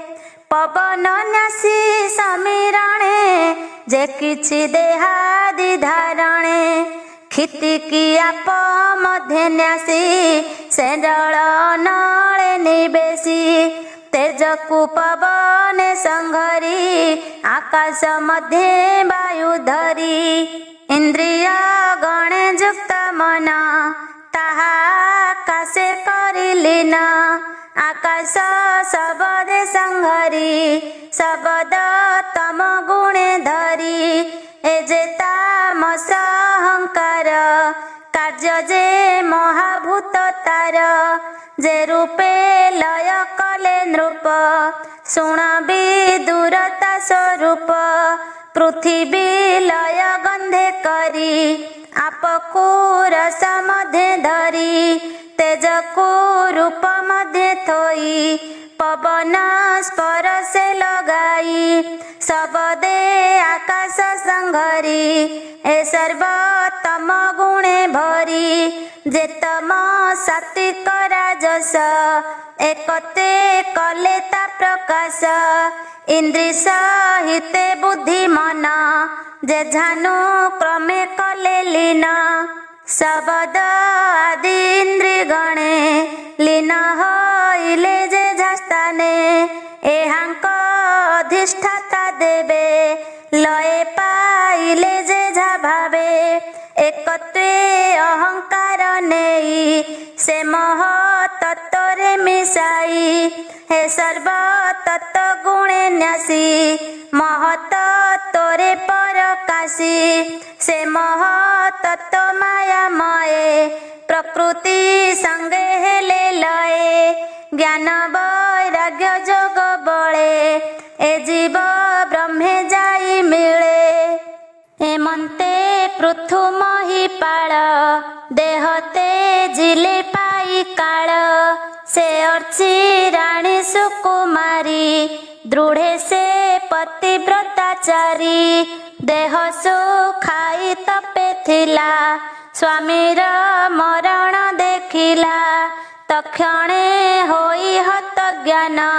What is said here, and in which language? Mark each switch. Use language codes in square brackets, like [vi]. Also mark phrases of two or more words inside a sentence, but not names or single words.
[or] ପବନ ନ୍ୟାସୀ ସମୀରଣେ ଯେ କିଛି ଦେହାଦି ଧାରଣେ କ୍ଷିତି କି ଆପ ମଧ୍ୟ ନ୍ୟାସୀ ସେ ଜଳ ନଳେ ନିବେଶୀ ତେଜ କୁ ପବନ ସଂଘରୀ ଆକାଶ ମଧ୍ୟ ବାୟୁ ଧରୀ ଇନ୍ଦ୍ରିୟ ଗଣ ଯୁକ୍ତ ମନ ତାହା ଆକାଶେ କରିଲୀନ ଆକାଶ ଶବଦେ ସଂଘରୀ ଶବଦ ତମ ଗୁଣେ ଧରୀ ଏ ଯେ ତାମସ ଅହଙ୍କାର କାର୍ଯ୍ୟ ଯେ ମହାଭୂତ ତାର ଯେ ରୂପେ ଲୟ କଲେ ନୃପ ଶୁଣ ବିଦୁରତା ସ୍ୱରୂପ ପୃଥ୍ୱୀ ଲୟ ଗନ୍ଧେ କରୀ ଆପକୁ ରସ ମଧ୍ୟ ଧରୀ ତେଜ କୁ ରୂପ ମଧ୍ୟ ଥୋଇ ପବନ ସ୍ପର୍ଶ ଲଗାଇ ଶବଦେ ଆକାଶ ସଂଘରୀ ଏ ସର୍ବତମ ଗୁଣେ ଭରୀ ଯେ ତମ ସାତ୍ତ୍ୱିକ ରାଜସ ଏକତେ କଲେ ତା ପ୍ରକାଶ ଇନ୍ଦ୍ରିୟ ସହିତେ ବୁଦ୍ଧି ମନ ଯେ ଯାହା କ୍ରମେ କଲେ ଲୀନ ଶବଦ ଆଦି ଇନ୍ଦ୍ରିୟ ଗଣେ ଲୀନ ହୋଇଲେ ଯେ ଯାସ୍ଥାନେ ଏହାଙ୍କ ଅଧିଷ୍ଠାତା ଦେବେ ଲୟ ପାଇଲେ ଯେ ଯା ଭାବେ ଏକତ୍ୱେ ଅହଙ୍କାର ନେଇ ସେ ମହ ତତ୍ତ୍ୱରେ ମିଶାଇ ହେ ସର୍ବ ତତ୍ତ୍ୱ ଗୁଣେ ନ୍ୟାସୀ ମହତ ତୋରେ ପରକାଶୀ ସେ ମହ ତତ୍ତ୍ୱ ମାୟା ମୟେ ପ୍ରକୃତି ସଙ୍ଗେ ହେଲେ ଲୟେ ଜ୍ଞାନ ବୈରାଗ୍ୟ ଯୋଗ ବଳେ ଏ ଜୀବ ବ୍ରହ୍ମେ ଯାଇ ମିଳେ ହେମନ୍ତେ ପୃଥୁ ମହୀପାଳ ଦେହତେ ଜିଲେ ପାଇ କାଳ ସେ ଅର୍ଚ୍ଚି ରାଣୀ ସୁକୁମାରୀ ଦୃଢ଼େ ସେ ପତିବ୍ରତାଚାରୀ ଦେହ ଶୁଖାଇ ତପେ ଥିଲା ସ୍ୱାମୀର ମରଣ ଦେଖିଲା ତତ୍କ୍ଷଣେ ହୋଇ ହତ ଜ୍ଞାନ